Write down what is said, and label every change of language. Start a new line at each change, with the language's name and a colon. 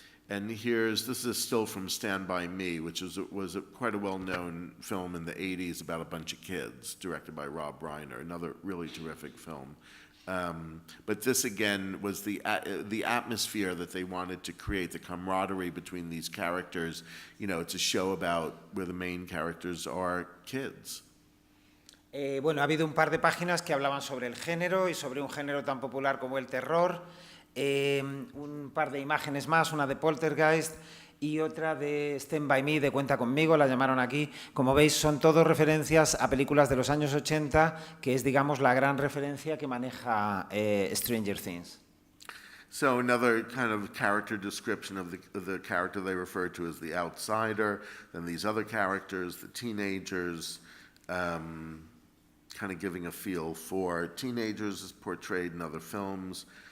English: And this is still from Stand By Me, which was quite a well-known film in the 80s about a bunch of kids, directed by Rob Reiner, another really terrific film. But this again was the atmosphere that they wanted to create, the camaraderie between these characters. You know, it's a show about where the main characters are kids.
Spanish: Bueno, ha habido un par de páginas que hablaban sobre el género y sobre un género tan popular como el terror. Un par de imágenes más, una de Poltergeist y otra de Stand By Me, de Cuenta Conmigo, la llamaron aquí. Como veis, son todos referencias a películas de los años 80, que es, digamos, la gran referencia que maneja Stranger Things.
English: So another kind of character description of the character they refer to as the outsider, then these other characters, the teenagers, kind of giving a feel for teenagers as portrayed in other films.